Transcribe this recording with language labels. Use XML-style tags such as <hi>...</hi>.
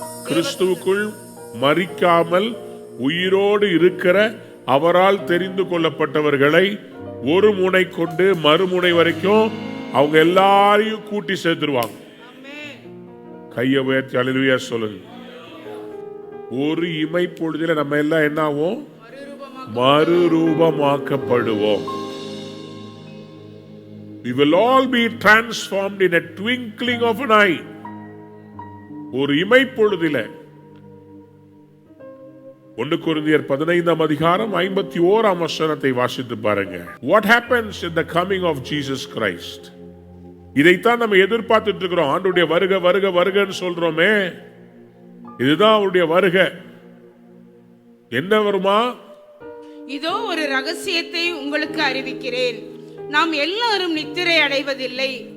<ta>கிறிஸ்துவுக்குள் மரிக்காமல் உயிரோடு இருக்கிற அவரால் தெரிந்து கொள்ளப்பட்டவர்களை ஒரு முனை கொண்டு மறுமுனை வரைக்கும் அவங்க எல்லாரையும் கூட்டி சேர்த்துருவாங்க. கையை உயர்த்தி அல்லேலூயா சொல்லுங்க. ஒரு இமை பொழுதில நம்ம எல்லாம் என்ன ஆகும்? மறுரூபமாக்கப்படுவோம்.</ta> <en>We will all be transformed in a twinkling of an eye.</en> <ta>ஒரு இமை பொழுதில. 1 கொரிந்தியர் 15ஆம் அதிகாரம் 51ஆம் வசனத்தை வாசித்து பாருங்க.</ta> <en>What happens in the coming of Jesus Christ?</en> <ta>இதைத்தான் நம்ம எதிர்பார்த்துட்டு இருக்கிறோம். ஆண்டவருடைய வருகை வருகை வருகைன்னு சொல்றோமே, இதுதான் அவருடைய வருகை. என்ன வருமா? இதோ ஒரு ரகசியத்தை உங்களுக்கு அறிவிக்கிறேன். நாம் எல்லாரும் நித்திரை அடைவதில்லை.</ta>